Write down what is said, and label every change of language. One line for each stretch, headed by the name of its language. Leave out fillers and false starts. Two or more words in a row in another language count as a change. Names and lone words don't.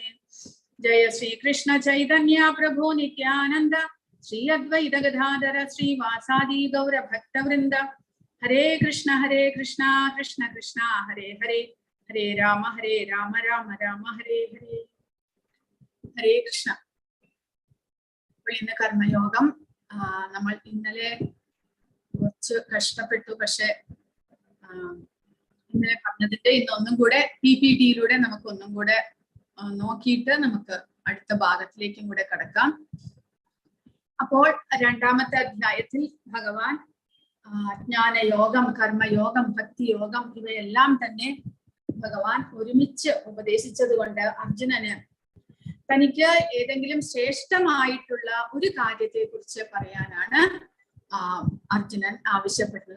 Sanskrit: Jaya Sri Krishna Chaitanya Prabhu Nityananda Sri Advaita Gadadhara Sri Vasadi Gaura Bhakta Vrinda. Hare Krishna Krishna Krishna Hare Hare Hare Rama Rama Rama Hare Hare. Hare Krishna.
Malayalam: കർമ്മയോഗം നമ്മൾ ഇന്നലെ കഷ്ടപ്പെട്ടു. പക്ഷെ ഇന്നലെ പറഞ്ഞതിന്റെ ഇന്നൊന്നും കൂടെ PPT-യിലൂടെ നമുക്കൊന്നും കൂടെ നോക്കിയിട്ട് നമുക്ക് അടുത്ത ഭാഗത്തിലേക്കും കൂടെ കടക്കാം. അപ്പോൾ രണ്ടാമത്തെ അധ്യായത്തിൽ ഭഗവാൻ ജ്ഞാനയോഗം, കർമ്മയോഗം, ഭക്തിയോഗം ഇവയെല്ലാം തന്നെ ഭഗവാൻ ഒരുമിച്ച് ഉപദേശിച്ചത് കൊണ്ട് അർജുനന് തനിക്ക് ഏതെങ്കിലും ശ്രേഷ്ഠമായിട്ടുള്ള ഒരു കാര്യത്തെ കുറിച്ച് പറയാനാണ് അർജുനൻ ആവശ്യപ്പെടുന്നത്.